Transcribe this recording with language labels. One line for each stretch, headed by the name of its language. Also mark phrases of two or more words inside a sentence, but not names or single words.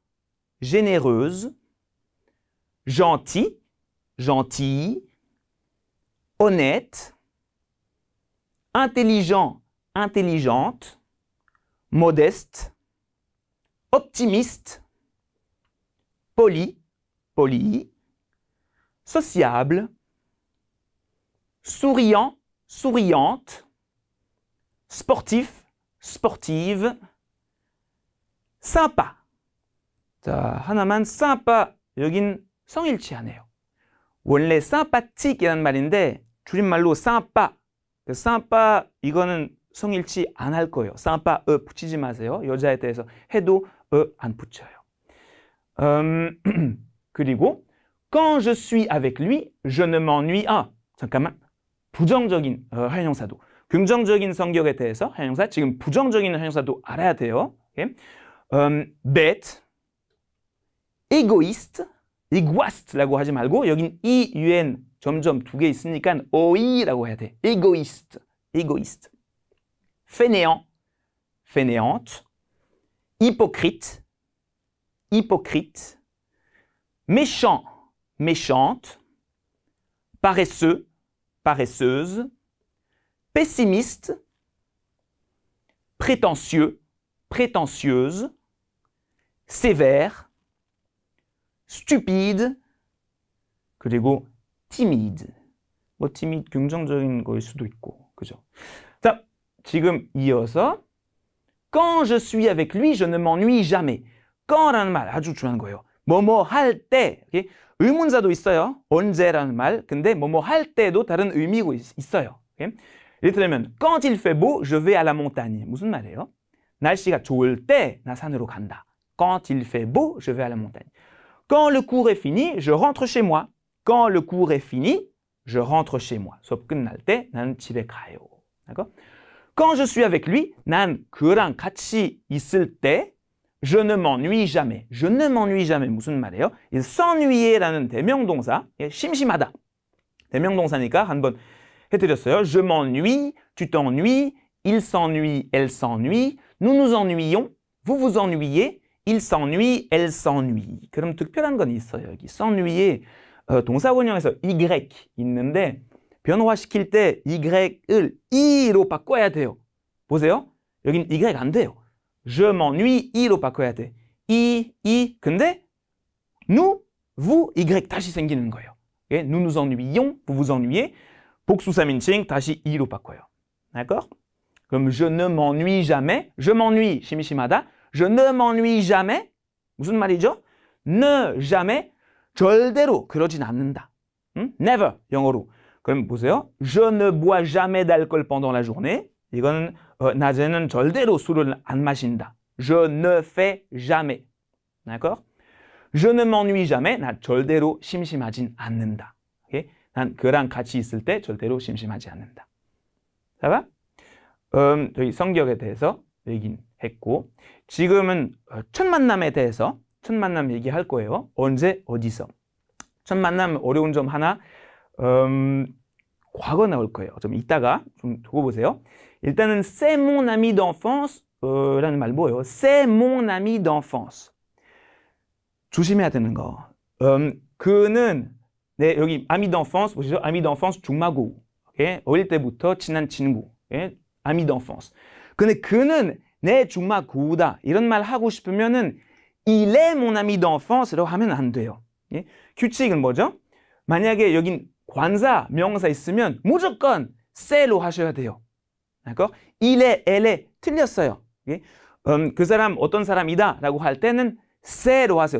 French: généreuse, gentil, gentille, honnête, intelligent, intelligente, modeste, optimiste, poli, poli, sociable, souriant, souriante, sportif, sportive, sympa.
Korean: 자, 하나만 sympa, 여긴 성일치하네요. 원래 sympathique이라는 말인데 줄임말로 sympa. sympa 이거는 성일치 안 할 거예요. sympa, 붙이지 마세요. 여자에 대해서 해도 안 붙여요.
French: 그리고 quand je suis avec lui, je ne m'ennuie.
Korean: 잠깐만. 부정적인 형용사도. 긍정적인 성격에 대해서 형용사, 지금 부정적인 형용사도 알아야 돼요.
French: bête, égoïste,
Korean: égoïste라고 하지 말고 여긴 e, un 점점 두 개 있으니까 oi라고 해야 돼.
French: égoïste, égoïste. fainéant, fainéante. hypocrite, hypocrite. méchant, méchante. paresseux, paresseuse. pessimiste, prétentieux, prétentieuse. sévère, stupide,
Korean: 그리고 timide, 뭐 팀이 긍정적인 거일 수도 있고, 그죠? 자, 지금 이어서
French: Quand je suis avec lui, je ne m'ennuie jamais.
Korean: Quand라는 말 아주 중요한 거예요. 뭐뭐 할 때, okay? 의문사도 있어요. 언제라는 말. 근데 뭐뭐 할 때도 다른 의미가 있어요.
French: Okay?
Korean: 예를 들면
French: Quand il fait beau, je vais à la montagne.
Korean: 무슨 말이에요? 날씨가 좋을 때 나 산으로 간다.
French: Quand il fait beau, je vais à la montagne. Quand le cours est fini, je rentre chez moi. Quand le cours est fini, je rentre chez moi.
Korean: 수업 끝날 때 나는 집에 가요.
French: d'accord? Quand je suis avec lui,
Korean: 난 그랑 같이 있을 때
French: je ne m'ennuie jamais. Je ne m'ennuie jamais.
Korean: 무슨 말이에요? s'ennuier라는 대명동사, 심심하다. 대명동사니까 한번 해드렸어요.
French: Je m'ennuie, tu t'ennuies, il s'ennuie, elle s'ennuie, nous nous ennuyons, vous vous ennuyez, il s'ennuie, elle s'ennuie.
Korean: 그럼 특별한 건 있어요. 여기 s'ennuyer 동사 원형에서 y 있는데 변화시킬 때 y을 i로 바꿔야 돼요. 보세요. 여긴 y 안 돼요.
French: Je m'ennuie,
Korean: i로 바꿔야 돼. 근데 nous, vous, y 다시 생기는 거예요. Okay?
French: nous nous ennuyons, vous vous ennuyez.
Korean: 복수 3인칭 다시 i로 바꿔요.
French: d'accord? 그럼 je ne m'ennuie jamais. je m'ennuie, 심심하다. je ne m'ennuie jamais.
Korean: 무슨 말이죠?
French: ne jamais,
Korean: 절대로 그러진 않는다. never, 영어로. 그럼 보세요.
French: Je ne bois jamais d'alcool pendant la journée.
Korean: 이거는 낮에는 절대로 술을 안 마신다.
French: Je ne fais jamais. d'accord? Je ne m'ennuie jamais.
Korean: 나 절대로 심심하진 않는다. okay? 난 그랑 같이 있을 때 절대로 심심하지 않는다. 자, 저희 성격에 대해서 얘기는 했고 지금은 첫 만남에 대해서 첫 만남 얘기할 거예요. 언제, 어디서. 첫 만남 어려운 점 하나 과거 나올 거예요. 좀 이따가 좀 두고 보세요.
French: 일단은 c'est mon ami d'enfance
Korean: 라는 말 뭐예요?
French: c'est mon ami d'enfance.
Korean: 조심해야 되는 거. 그는 네, 여기
French: ami d'enfance
Korean: 보시죠.
French: ami d'enfance
Korean: 중마고. okay? 어릴 때부터 친한 친구.
French: okay? ami d'enfance.
Korean: 근데 그는 내 중마고우다. 이런 말 하고 싶으면은
French: il est mon ami d'enfance
Korean: 라고 하면 안 돼요. okay? 규칙은 뭐죠? 만약에 여긴 관사, 명사 있으면 무조건 c'est,로 하셔야 돼요.
French: d'accord? il est, elle est
Korean: 틀렸어요. okay? 그 사람 어떤 사람이다 라고 할 때는 c'est,로 하세요.